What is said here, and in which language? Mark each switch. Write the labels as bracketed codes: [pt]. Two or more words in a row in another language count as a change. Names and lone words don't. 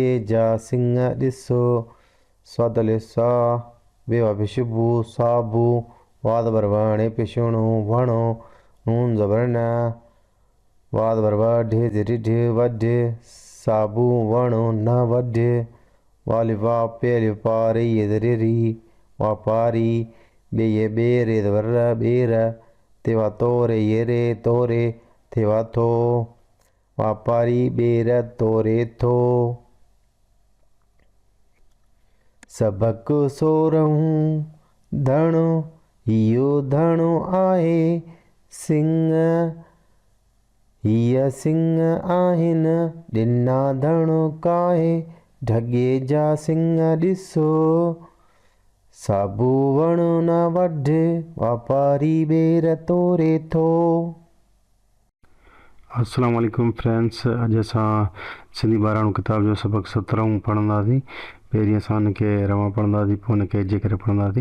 [sd] जा सिंह ॾिसो, स्वाद अलिफ सा, बेवा पेश बू, साबू, वा ज़बर व, णे पेश णो, वणो, नून ज़बर न, वा ज़बर व, ढे ज़र ढ, वढ, साबू वणो न वढ, वालिफ वा, पे अलिफ पा, रे ये ज़र री, वापारी, बे ये बे, रे ज़बर र, बेर, तेवा तो, रे ये रे, तोरे, थेवा थो, वापारी ॿेर तोरे थो। सबक सोरहूं, धणो, हियो धणो आहे, सिंह, हीअ सिंह आहिन, ॾिना धणो काहे, ढगे जा सिंह ॾिसो, साबू वणो न वढ, वापारी ॿेर तोरे थो। [ar] السلام عليكم [sd] फ्रेंड्स, अॼु असां सिंधी ॿारहं किताब जो सबक 17 पढ़ंदासीं। पहिरीं असां हुनखे रवां पढ़ंदासीं, पोइ हुनखे जे करे पढ़ंदासीं।